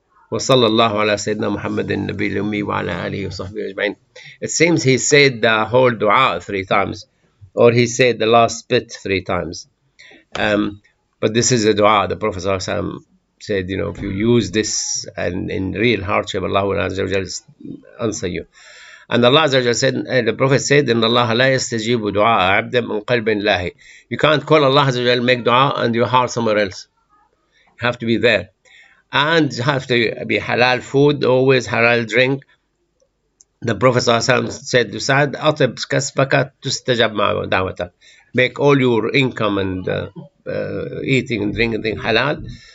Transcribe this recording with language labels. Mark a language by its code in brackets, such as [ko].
[ar] وصلى الله على سيدنا محمد النبي الأمي وعلى آله وصحبه أجمعين. [en] It seems he said the whole dua 3 times, or he said the last bit 3 times. But this is a dua. The Prophet ﷺ said, you know, if you use this and in real hardship, Allah will answer you. And Allah said, the Prophet said, [ar] إن الله لا يستجيب دعاء عبد من قلب لاهي. [en] You can't call Allah make dua and your heart somewhere else. You have to be there. And you have to be halal food, always halal drink. The Prophet said to Sa'd, [ar] أطب كسبك تستجب معه دعوتك. [en] Make all your income and eating and drinking halal.